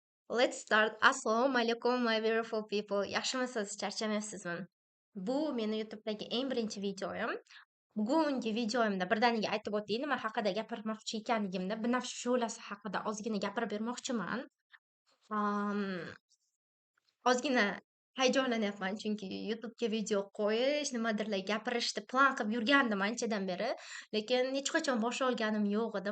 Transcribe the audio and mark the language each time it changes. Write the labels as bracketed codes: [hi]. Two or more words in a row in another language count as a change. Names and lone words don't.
[en] Let's start. [uz] Assalomu alaykum, [en] my beautiful people. [uz] Yaxshimisiz? Charchamayapsizmi? Bu meni YouTube'dagi eng birinchi videoyim. Bugungi videoyimda birdaniga aytib o'tay, nima haqida gapirmoqchi ekanligimni, binafsha shu'lasi haqida ozgina gapirib bermoqchiman. Am, Ozgina hayajonlanyapman, chunki YouTube'ga video qo'yish, nimadirlar gapirishni plan qilib yurgandim anchadan beri, lekin hech qachon boshlab olganim yo'q edim.